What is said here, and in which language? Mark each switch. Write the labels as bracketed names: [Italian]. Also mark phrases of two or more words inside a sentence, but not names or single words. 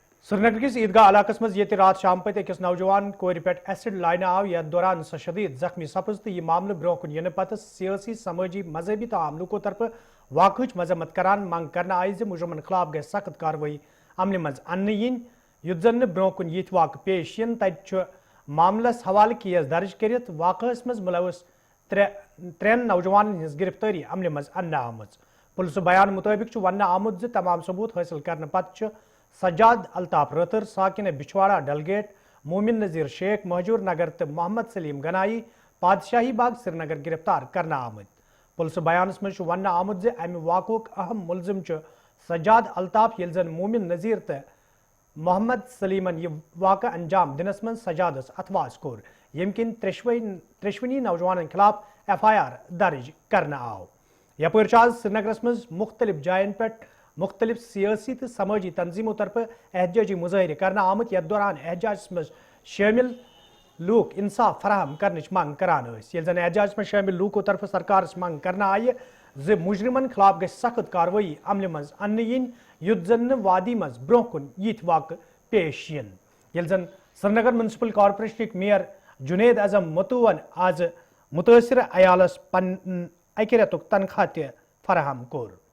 [Kashmiri] سرینگر کس عیدگاہ علاقس مز یہ رات شام پت اکس نوجوان کور پہ ایسڈ لائنہ آو یتھ دوران سہ شدید زخمی سپز تو یہ معاملہ برو کن ین پتہ سیاسی سماجی مذہبی تمام لوکو طرف واقعہ مذمت کران منگ کرنا آئی ز مجرمن خلاف گھس سخت کاروی عمل مز ان یت زن برو کن یت واقع پیش ین تت معاملس حوالہ کیس درج کرت واقعس مز ملوث ترین نوجوان ہز گرفتاری عمل مز ان آمت پولیس بیان مطابق ون آمت ز تمام ثبوت حاصل کرنے پتہ سجاد الطاف رتر ساکن بچھواڑا ڈلگیٹ مومن نذیر شیخ مہجور نگر تو محمد سلیم گنائی پادشاہی باغ سری نگر گرفتار کرنا آمت پولیس بیانس مز ون آمت امہ واقعک اہم ملزم سجاد الطاف یل زن مومن نذیر تو محمد سلیمن یہ واقع انجام دنس من سجادس اتواس کور یم کن ترشونی نوجوان خلاف FIR درج کرنا آو یپر سری نگرس مز مختلف جائن پہ مختلف سیاسی تو سماجی تنظیموں طرف احتجاجی مظاہرے کرنا آمت یتھ دوران احتجاج مز شامل لوک انصاف فراہم کرنچ منگ کران یل زن احتجاج مز شامل لوکو طرف سرکارس منگ کرنا آئی ز مجرمن خلاف گھس سخت کاروی عمل مز ان یت زن وادی مز برو کن یت واقع پیش ین یل زن سری نگر میونسپل کارپوریشن میئر جنید اعظم متون آز متاثر عیالس پن اکہ ریتک تنخواہ تہ فراہم کور